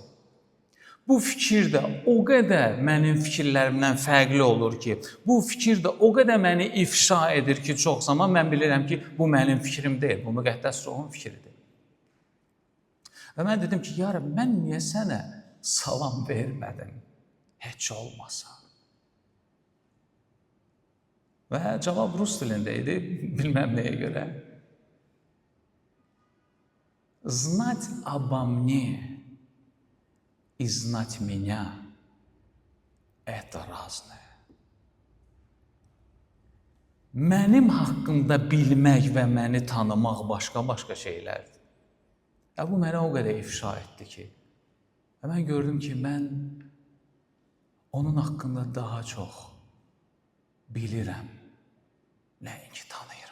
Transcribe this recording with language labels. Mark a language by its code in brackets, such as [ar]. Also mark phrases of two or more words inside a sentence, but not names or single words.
[az] Bu fikir də o qədər mənim fikirlərimdən fərqli olur ki, bu fikir də o qədər məni ifşa edir ki, çox zaman mən bilirəm ki, bu mənim fikrim deyil, bu müqəddəs ruhun fikridir. Və mən dedim ki, ya Rəbb, mən niyə sənə salam vermədim, heç olmasa? Və cavab rus dilində idi, bilməm nəyə görə. [ru] Знать обо мне и знать меня – это разное. [az] Mənim haqqımda bilmək və məni tanımaq başqa-başqa şeylərdir. Bu mənə o qədər ifşa etdi ki, mən gördüm ki, mən onun haqqında daha çox bilirəm, nəinki tanıyıram.